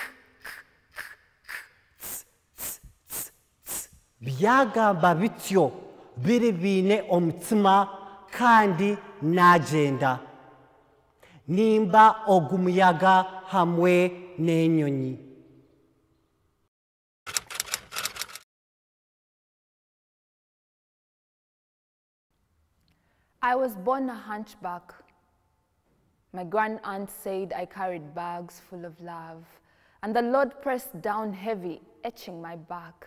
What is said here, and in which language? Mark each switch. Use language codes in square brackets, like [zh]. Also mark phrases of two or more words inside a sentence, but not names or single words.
[nyn] Byagamba bityo biri bine omutima kandi nagenda. Nimba ogumuyaga hamwe n'enyonyi. [en] I was born a hunchback. My grand aunt said I carried bags full of love, and the Lord pressed down heavy, etching my back.